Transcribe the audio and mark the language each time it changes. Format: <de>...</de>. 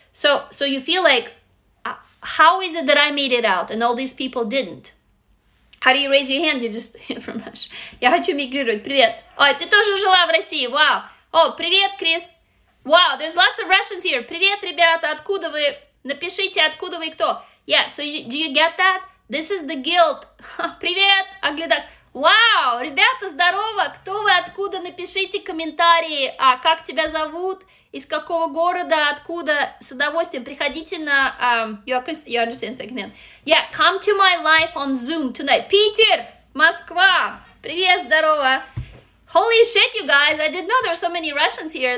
<en>So you feel like, how is it that I made it out and all these people didn't? How do you raise your hand? You just from Russia.</en> <ru>Я хочу мигрировать. Привет. Ой, ты тоже жила в России. Вау. О, привет, Крис.</ru> <en>Wow, there's lots of Russians here.</en> <ru>Привет, ребята. Откуда вы? Напишите, откуда вы и кто.</ru> <en>Yeah, so do you get that? This is the guilt.</en> <ru>Привет, Аглядак. Вау, ребята, здорово. Кто вы, откуда? Напишите комментарии. А как тебя зовут? Из какого города? Откуда? С удовольствием приходите на...</ru> <en>you understand second hand. Yeah, come to my live on Zoom tonight.</en> <ru>Питер, Москва. Привет, здорово.</ru> <en>Holy shit, you guys. I didn't know there were so many Russians here.</en>